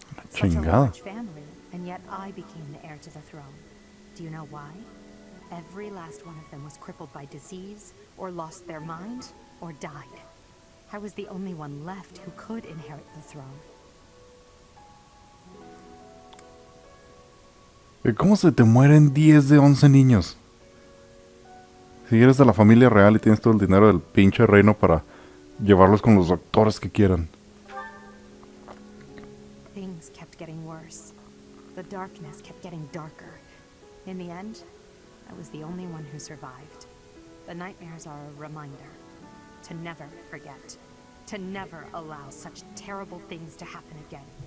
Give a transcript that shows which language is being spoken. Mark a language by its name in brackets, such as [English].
[English] Such a large family, and yet I became the heir to the throne. Do you know why? Every last one of them was crippled by disease, or lost their mind, or died. I was the only one left who could inherit the throne. [Spanish] ¿Cómo se te mueren 10 de 11 niños? Si eres de la familia real y tienes todo el dinero del pinche reino para llevarlos con los doctores que quieran. [English] Things kept getting worse. The darkness kept getting darker. In the end, I was the only one who survived. The nightmares are a reminder to never forget, to never allow such terrible things to happen again.